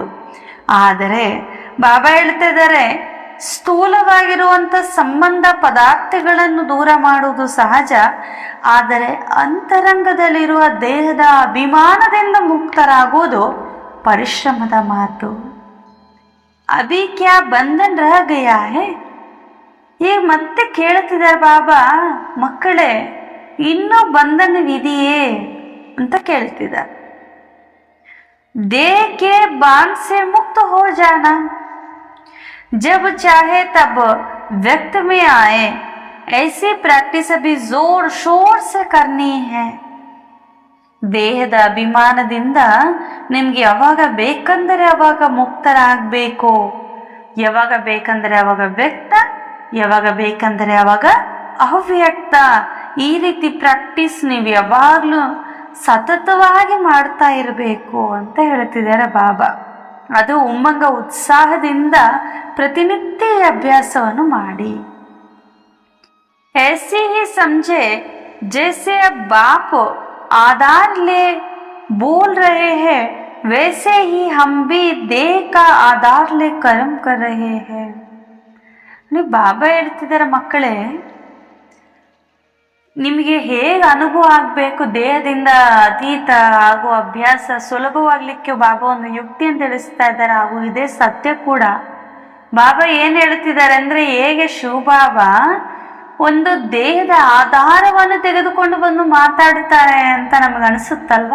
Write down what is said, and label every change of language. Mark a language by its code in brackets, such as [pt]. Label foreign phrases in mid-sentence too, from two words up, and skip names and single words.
[kn] ಆದರೆ ಬಾಬಾ ಹೇಳ್ತಾ ಇದ್ದಾರೆ, ಸ್ಥೂಲವಾಗಿರುವಂತ ಸಂಬಂಧ ಪದಾರ್ಥಗಳನ್ನು ದೂರ ಮಾಡುವುದು ಸಹಜ, ಆದರೆ ಅಂತರಂಗದಲ್ಲಿರುವ ದೇಹದ ಅಭಿಮಾನದಿಂದ ಮುಕ್ತರಾಗುವುದು ಪರಿಶ್ರಮದ ಮಾತು. [hi] अभी क्या बंधन रह गया है. [kn] ಈಗ ಮತ್ತೆ ಕೇಳುತ್ತಿದ್ದಾರೆ ಬಾಬಾ, ಮಕ್ಕಳೇ ಇನ್ನೂ ಬಂಧನವಿದೆಯೇ ಅಂತ ಕೇಳ್ತಿದ್ದಾರೆ. [hi] देह के बांध से मुक्त हो जाना, जब चाहे तब व्यक्त में आए, ऐसी प्रैक्टिस अभी जोर शोर से करनी है. [kn] ದೇಹದ ಅಭಿಮಾನದಿಂದ ನಿಮ್ಗೆ ಯಾವಾಗ ಬೇಕಂದರೆ ಅವಾಗ ಮುಕ್ತರಾಗಬೇಕು. ಯಾವಾಗ ಬೇಕಂದರೆ ಅವಾಗ ವ್ಯಕ್ತ, ಯಾವಾಗ ಬೇಕಂದರೆ ಅವಾಗ ಅವ್ಯಕ್ತ. ಈ ರೀತಿ ಪ್ರಾಕ್ಟೀಸ್ ನೀವು ಯಾವಾಗ್ಲೂ ಸತತವಾಗಿ ಮಾಡ್ತಾ ಇರಬೇಕು ಅಂತ ಹೇಳ್ತಿದ್ದಾರೆ ಬಾಬಾ. ಅದು ಉಮ್ಮಂಗ ಉತ್ಸಾಹದಿಂದ ಪ್ರತಿನಿತ್ಯ ಅಭ್ಯಾಸವನ್ನು ಮಾಡಿ. [hi] ऐसे ही समझे जैसे अब बाप आधार ले बोल रहे हैं, वैसे ही हम भी देह का आधार ले कर्म कर रहे हैं. [kn] ನೀವು ಬಾಬಾ ಹೇಳ್ತಿದ್ದಾರೆ, ಮಕ್ಕಳೇ ನಿಮಗೆ ಹೇಗೆ ಅನುಭವ ಆಗಬೇಕು, ದೇಹದಿಂದ ಅತೀತ ಆಗುವ ಅಭ್ಯಾಸ ಸುಲಭವಾಗ್ಲಿಕ್ಕೆ ಬಾಬಾ ಒಂದು ಯುಕ್ತಿಯನ್ನು ತಿಳಿಸ್ತಾ ಇದ್ದಾರೆ. ಹಾಗೂ ಇದೇ ಸತ್ಯ ಕೂಡ. ಬಾಬಾ ಏನು ಹೇಳ್ತಿದ್ದಾರೆ ಅಂದ್ರೆ, ಹೇಗೆ ಶಿವಬಾಬಾ ಒಂದು ದೇಹದ ಆಧಾರವನ್ನು ತೆಗೆದುಕೊಂಡು ಬಂದು ಮಾತಾಡ್ತಾರೆ ಅಂತ ನಮ್ಗೆ ಅನಿಸುತ್ತಲ್ವ.